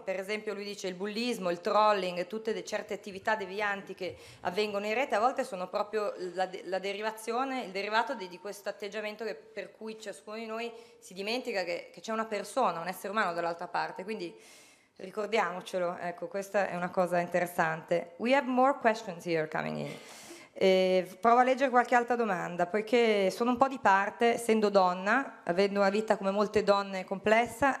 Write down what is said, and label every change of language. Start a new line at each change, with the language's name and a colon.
Italian: Per esempio lui dice il bullismo, il trolling, tutte certe attività devianti che avvengono in rete a volte sono proprio la derivazione, il derivato di questo atteggiamento per cui ciascuno di noi si dimentica che c'è una persona, un essere umano dall'altra parte. Quindi ricordiamocelo, ecco, questa è una cosa interessante.
English: We have more questions here coming in.
Italian: Provo a leggere qualche altra domanda, poiché sono un po' di parte, essendo donna, avendo una vita come molte donne complessa.